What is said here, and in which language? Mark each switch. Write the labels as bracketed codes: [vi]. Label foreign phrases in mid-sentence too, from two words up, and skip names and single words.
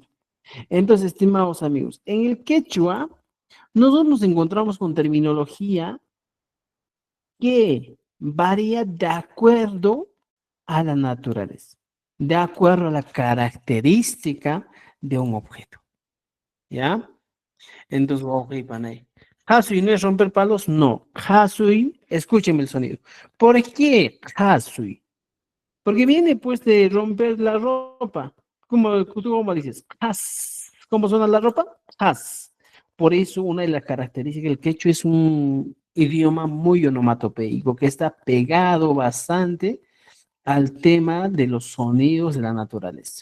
[es] Entonces, estimados amigos, en el quechua, nosotros nos encontramos con terminología que varía de acuerdo a la naturaleza, de acuerdo a la característica de un objeto. ¿Ya? Entonces, ok, panay. Hasui no es romper palos, no. Hasui, escúcheme el sonido. ¿Por qué Hasui? Porque viene pues de romper la ropa. Tú como dices, has. ¿Cómo suena la ropa? Has. Por eso una de las características del quechua es un idioma muy onomatopeico, que está pegado bastante al tema de los sonidos de la naturaleza.